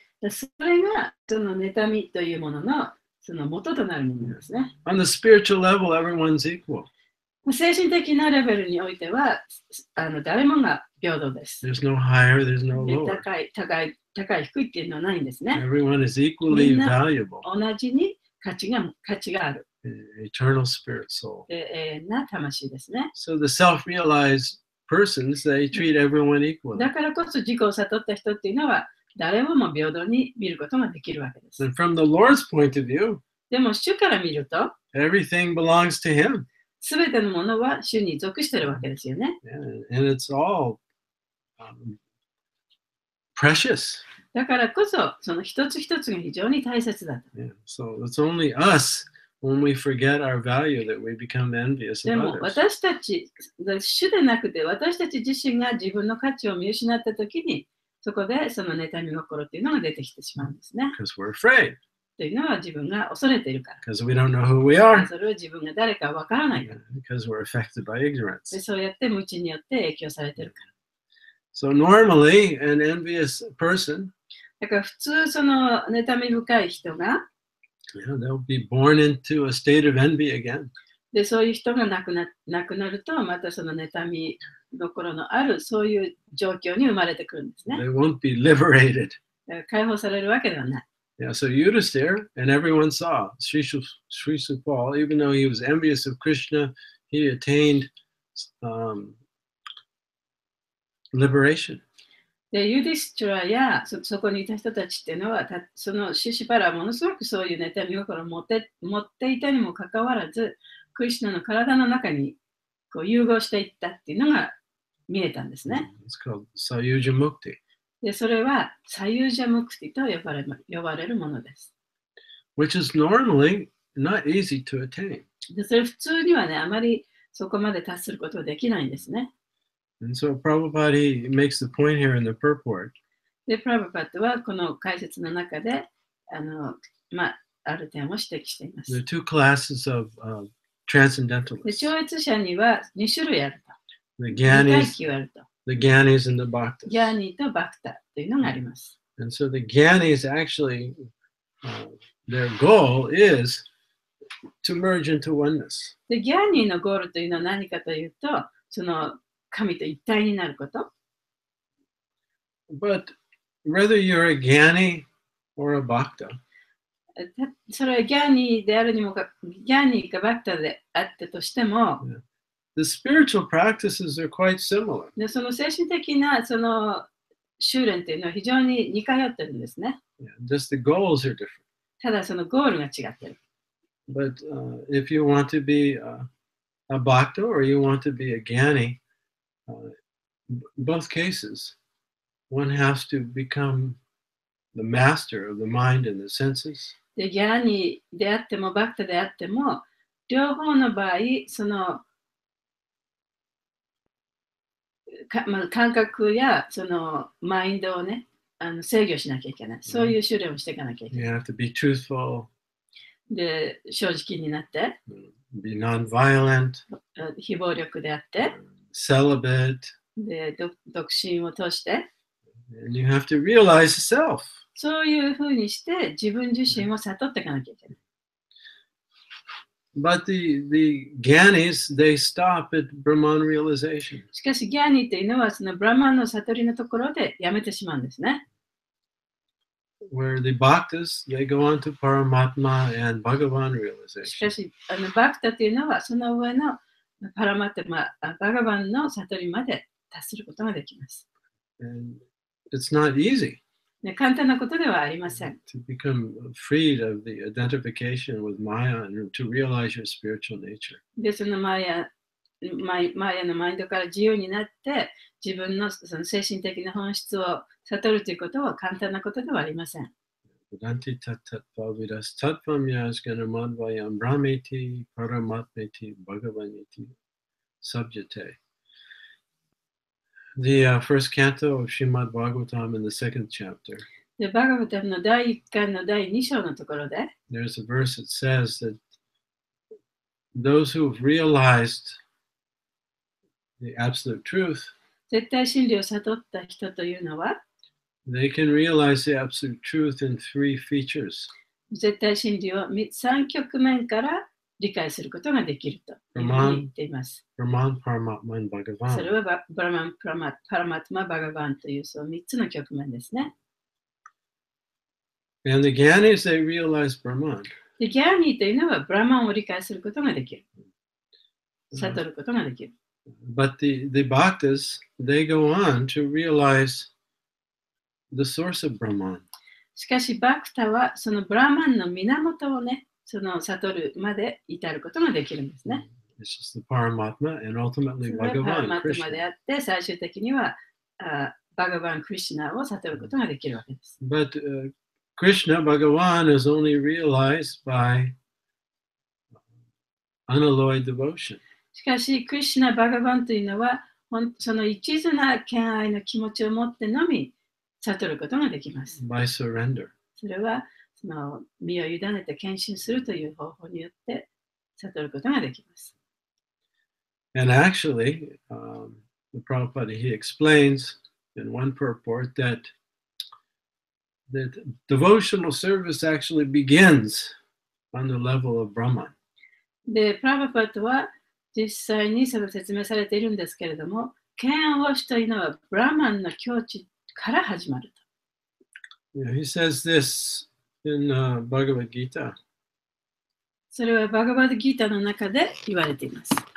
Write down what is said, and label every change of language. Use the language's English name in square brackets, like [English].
[Japanese] それがその妬みというもののその元となるものですね。 [English] On the spiritual level, everyone's equal. [Japanese] 精神的なレベルにおいては誰もが平等です。 [English] There's no higher, there's no lower. [Japanese] 高い低いっていうのはないんですね。 [English] Everyone is equally valuable. [Japanese] 同じに価値がある。 [English] Eternal spirit soul. [Japanese] 永遠な魂ですね。 [English] So the self-realized persons, they treat everyone equally. [Japanese] だからこそ自己を悟った人っていうのは誰をも平等に見ることができるわけです。 [English] And from the Lord's point of view, [Japanese] でも主から見ると、 [English] everything belongs to Him. [Japanese] すべてのものは主に属しているわけですよね。 [English] And it's all precious. [Japanese] だからこそ、その一つ一つが非常に大切だと。 [English] So it's only us when we forget our value that we become envious [Japanese] で [English] of [Japanese] も [English] others. [Japanese] 私たち、主でなくて私たち自身が自分の価値を見失ったときに、そこでその妬み心っていうのが出てきてしまうんですね。 [English] Because we're afraid. [Japanese] というのは自分が恐れているから。 [English] Because we don't know who we are. [Japanese] それは自分が誰かわからないから。 [English] Because we're affected by ignorance. [Japanese] でそうやって無知によって影響されているから。 [English] So normally, an envious person, [Japanese] だから普通その妬み深い人が、 [English] they'll be born into a state of envy again. [Japanese] でそういう人が亡くなると、またその妬み心のあるそういう状況に生まれてくるんですね。 [English] They won't be liberated. [Japanese] だから解放されるわけではない。 [English] Yeah, so Yudhiṣṭhira, and everyone saw Srisupal, even though he was envious of Krishna, he attained liberation. [Japanese] でユディスチュラやそこにいた人たちっていうのは、そのシシパラはものすごくそういう妬み心を持っていたにもかかわらず、クリシュナの体の中にこう融合していったっていうのが見えたんですね。 [English] It's called sāyujyaṁ。 [Japanese] でそれはサユジャムクティと呼ばれるものです。 [English] Which is normally not easy to attain. [Japanese] でそれ普通にはね、あまりそこまで達することはできないんですね。 [English] And so Prabhupada makes the point here in the purport. [Japanese] で、プラブパッドはこの解説の中である点を指摘しています。 [English] There are two classes of transcendentalists. [Japanese] で超越者には2種類あると。 [English] The [Japanese] 2階 [English] Gyanis, [Japanese] 級あると。 [English] the Gyanis and the Bhaktas. [Japanese] ギャーニーとバクタというのがあります。 [English] And so the Gyanis actually, their goal is to merge into oneness. [Japanese] で、ギャーニーのゴールというのは何かというと、その神と一体になること。 [English] But whether you're a Gyani or a Bhakta, [Japanese] それはギャーニーであるにもか、ギャーニーかバクタであったとしても、 [English] the spiritual practices are quite similar. [Japanese] でその精神的なその修練というのは非常に似通ってるんですね。 [English] Just the goals are different. [Japanese] ただそのゴールが違ってる。 [English] But if you want to be a Bhakta or you want to be a Gyani, both cases, one has to become the master of the mind and the senses. [Japanese] でギャーニーであってもバクタであっても、両方の場合、その感覚やそのマインドをね、制御しなきゃいけない。そういう修練をしていかなきゃいけない。 [English] You have to be truthful. [Japanese] で、正直になって、 [English] be non-violent. [Japanese] 非暴力であって、 [English] celibate. [Japanese] で、独身を通して、 [English] and you have to realize self. [Japanese] そういうふうにして自分自身を悟っていかなきゃいけない。 [English] But the Gyanis, they stop at Brahman realization. [Japanese] しかし、ギャーニーというのはそのブラマンの悟りのところでやめてしまうんですね。 [English] Where the Bhaktas, they go on to Paramatma and Bhagavan [Japanese] しか [English] realization. [Japanese] し、バクタというのはその上のパラマタマ、バガバンの悟りまで達することができます。 [English] And it's not easy. [Japanese] ね、簡単なことではありません。 [English] To become freed of the identification with Maya and to realize your spiritual nature. [Japanese] で、そのマヤのマインドから自由になって、自分のその精神的な本質を悟るということは簡単なことではありません。 [Sanskrit] Vedanti tat-tattva vidas tattvam yasgana madvayam brahmeti paramatmeti bhagavaniti subjate. [English] The first canto of Srimad Bhagavatam in the second chapter. [Japanese] で、バガバタムの第1巻の第2章のところで、 [English] There's a verse that says that those who've realized the absolute truth, [Japanese] 絶対真理を悟った人というのは、 [English] they can realize the absolute truth in three features. [Japanese] 絶対真理を3局面から理解することができるというふうに言っています。 [English] Brahman, Paramatma, and [Japanese] それ [English] Bhagavan. [Japanese] はブラマン、パラマトマ、バガバンというその3つの局面ですね。 [English] And the Gyanis, they realize Brahman. [Japanese] で、ギャーニーというのはブラマンを理解することができる。悟ることができる。 [English] But the Bhaktas, they go on to realize the source of Brahman. [Japanese] しかし、バクタはそのブラマンの源をね、その悟るまで至ることができるんですね。 [English] It's just the Paramatma and [Japanese] そ [English] ultimately [Japanese] れはパラ [English] Bhagavan, [Japanese] マトマで [English] Krishna. [Japanese] あって、最終的にはバガバン・クリシュナを悟ることができるわけです。 [English] But Krishna, Bhagavan, is only realized by unalloyed devotion. [Japanese] しかし、クリシュナ・バガバンというのは、その一途な敬愛の気持ちを持ってのみ悟ることができます。 [English] By surrender. [Japanese] それはその身を委ねて献身するという方法によって悟ることができます。 [English] And actually, the Prabhupada, he explains in one purport that devotional service actually begins on the level of Brahman. [Japanese] で、プラバパットは実際にそれを説明されているんですけれども、敬愛というのはブラマンの境地から始まると。 [English] Yeah, he says this in Bhagavad Gita. [Japanese] それはバガバドギータの中で言われています。